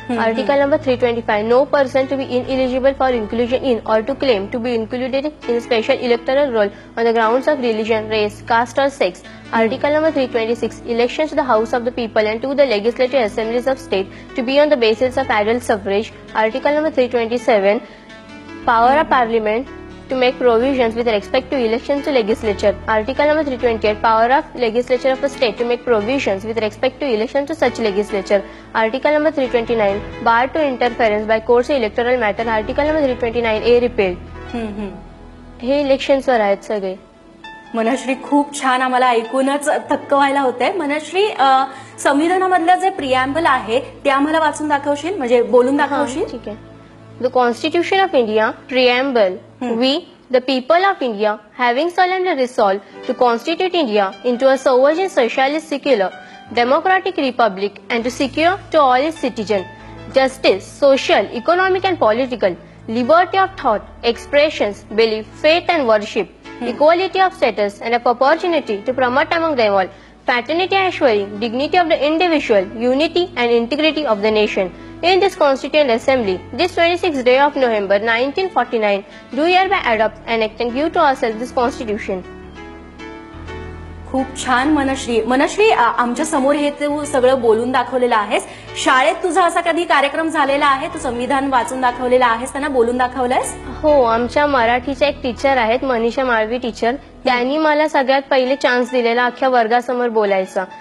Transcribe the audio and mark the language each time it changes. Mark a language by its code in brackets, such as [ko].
[en] Article number 325, no person to be ineligible for inclusion in or to claim to be included in special electoral roll on the grounds of religion, race, caste और sex. Article number 326, elections to the House of the People and to the Legislative Assemblies of State to be on the basis of adult suffrage. Article number 327, power of Parliament to make provisions with respect to elections to legislature. Article number 328, power of legislature of a state to make provisions with respect to elections to such legislature. Article number 329, bar to interference by courts of electoral matter. Article number 329A repealed. [mr] हे elections वर आहेत सगळे. मनश्री, खूप छान. आम्हाला ऐकूनच थक्क व्हायला होतंय. मनश्री, संविधानामधलं जे प्रिॲम्बल आहे ते आम्हाला वाचून दाखवशील, म्हणजे बोलून दाखवशील? ठीक आहे. [en] The constitution of India preamble. We the people of India, having solemnly resolved to constitute India into a sovereign, socialist, secular, democratic republic, and to secure to all its citizens justice, social, economic, and political liberty of thought, expressions, belief, faith, and worship, equality of status and of opportunity to promote among them all fraternity, assuring dignity of the individual, unity and integrity of the nation. In this Constituent Assembly, this 26th day of November 1949, do hereby adopt and act and give to ourselves this Constitution. [mr] खूप छान मनश्री, आमच्या समोर हे तू सगळं बोलून दाखवलेलं आहेस. शाळेत तुझा असा कधी कार्यक्रम झालेला आहे, तू संविधान वाचून दाखवलेलं आहेस, त्यांना बोलून दाखवलंयस? हो, आमच्या मराठीच्या एक टीचर आहेत, मनीषा माळवी टीचर. त्यांनी मला सगळ्यात पहिले चान्स दिलेला अख्ख्या वर्गासमोर बोलायचा.